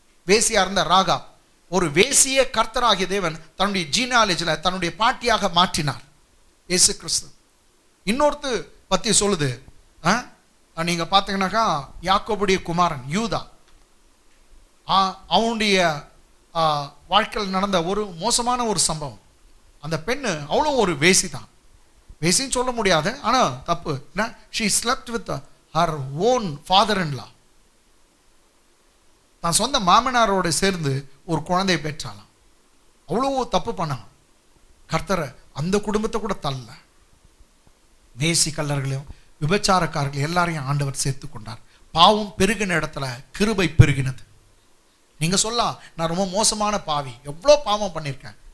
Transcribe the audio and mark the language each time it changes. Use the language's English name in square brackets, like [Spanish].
[Tamil] வேசியா இருந்த ராகாப், ஒரு வேசிய கர்த்தராகிய தேவன் தன்னுடைய ஜீனாலஜியில் தன்னுடைய பாட்டியாக மாற்றினார் இயேசு கிறிஸ்து. இன்னொருத்து பத்தி சொல்லுது, நீங்க பார்த்தீங்கன்னாக்கா யாக்கோபுடைய குமாரன் யூதா, அவனுடைய வாழ்க்கையில் நடந்த ஒரு மோசமான ஒரு சம்பவம். அந்த பெண்ணு அவ்வளோ ஒரு வேசி தான். வேசின்னு சொல்ல முடியாது, ஆனால் தப்பு. [English] she slept with her own father-in-law. [Tamil] தான் சொந்த மாமனாரோட சேர்ந்து ஒரு குழந்தையை பெற்றாலாம். அவ்வளோ தப்பு பண்ணான். கர்த்தரை அந்த குடும்பத்தை கூட தள்ள, வேசி கல்லர்களையும் விபச்சாரக்காரர்கள் எல்லாரையும் ஆண்டவர் சேர்த்து கொண்டார். பாவம் பெருகின இடத்துல கிருபை பெருகினது. நீங்க சொல்லலாம், நான் ரொம்ப மோசமான பாவி, எவ்வளோ பாவம் பண்ணியிருக்கேன்.